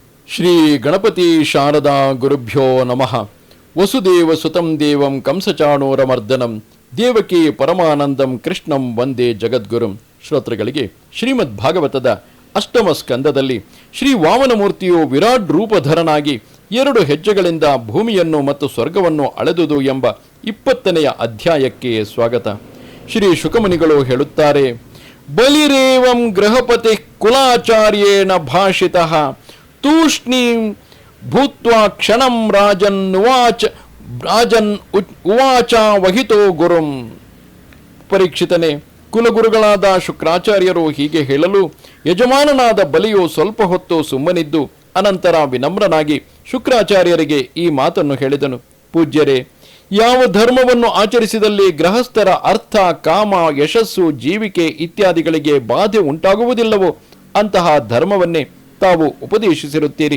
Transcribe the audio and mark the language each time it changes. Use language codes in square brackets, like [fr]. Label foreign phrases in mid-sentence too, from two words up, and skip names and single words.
[sa] ಶ್ರೀ ಗಣಪತಿ ಶಾರದಾ ಗುರುಭ್ಯೋ ನಮಃ. ವಸುದೇವ ಸುತಂ ದೇವಂ ಕಂಸಚಾಣೂರಮರ್ದನಂ ದೇವಕಿ ಪರಮಾನಂದಂ ಕೃಷ್ಣಂ ವಂದೇ ಜಗದ್ಗುರುಂ. [kn] ಶ್ರೋತೃಗಳಿಗೆ ಶ್ರೀಮದ್ ಭಾಗವತದ ಅಷ್ಟಮ ಸ್ಕಂದದಲ್ಲಿ ಶ್ರೀ ವಾಮನಮೂರ್ತಿಯು ವಿರಾಟ್ ರೂಪಧರನಾಗಿ 2 ಹೆಜ್ಜೆಗಳಿಂದ ಭೂಮಿಯನ್ನು ಮತ್ತು ಸ್ವರ್ಗವನ್ನು ಅಳೆದುದು ಎಂಬ 20ನೆಯ ಅಧ್ಯಾಯಕ್ಕೆ ಸ್ವಾಗತ. ಶ್ರೀ ಶುಕಮುನಿಗಳು ಹೇಳುತ್ತಾರೆ, [sa] ಬಲಿರೇವಂ ಗೃಹಪತಿ ಕುಲಾಚಾರ್ಯೇಣ ಭಾಷಿತಃ ತೂಷ್ಣೀಂ ಭೂತ್ವಾ ಕ್ಷಣಂ ರಾಜನ್ ಉವಾಚ ವಹಿತೋ ಗುರುಂ. [kn] ಪರೀಕ್ಷಿತನೇ, ಕುಲಗುರುಗಳಾದ ಶುಕ್ರಾಚಾರ್ಯರು ಹೀಗೆ ಹೇಳಲು ಯಜಮಾನನಾದ ಬಲಿಯು ಸ್ವಲ್ಪ ಹೊತ್ತು ಸುಮ್ಮನಿದ್ದು ಅನಂತರ ವಿನಮ್ರನಾಗಿ ಶುಕ್ರಾಚಾರ್ಯರಿಗೆ ಈ ಮಾತನ್ನು ಹೇಳಿದನು. ಪೂಜ್ಯರೇ, ಯಾವ ಧರ್ಮವನ್ನು ಆಚರಿಸಿದಲ್ಲಿ ಗೃಹಸ್ಥರ ಅರ್ಥ, ಕಾಮ, ಯಶಸ್ಸು, ಜೀವಿಕೆ ಇತ್ಯಾದಿಗಳಿಗೆ ಬಾಧೆ ಉಂಟಾಗುವುದಿಲ್ಲವೋ ಅಂತಹ ಧರ್ಮವನ್ನೇ ತಾವು ಉಪದೇಶಿಸಿರುತ್ತೀರಿ.